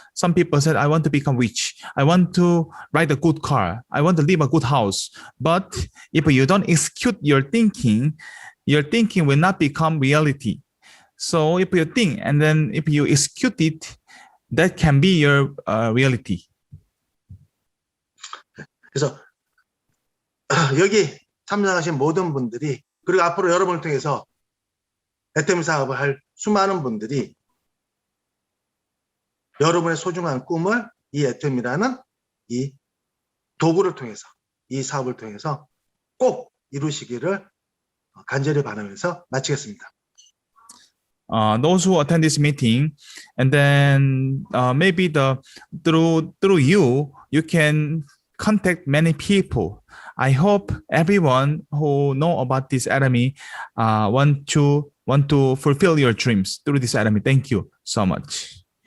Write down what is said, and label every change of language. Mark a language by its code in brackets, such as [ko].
[en] Some people said, I want to become rich. I want to ride a good car. I want to live a good house. But if you don't execute your thinking will not become reality. So if you think and then if you execute it, that can be your reality. [ko] 그래서 여기 참석하신 모든 분들이 그리고 앞으로 여러분을 통해서 애터미 사업을 할 수많은 분들이 여러분의 소중한 꿈을 이 애터미라는 이 도구를 통해서 이 사업을 통해서 꼭 이루시기를 간절히 바라면서 마치겠습니다. [en] Those who attend this meeting, and then maybe through you can contact many people. I hope everyone who know about this academy want to fulfill your dreams through this academy. Thank you so much.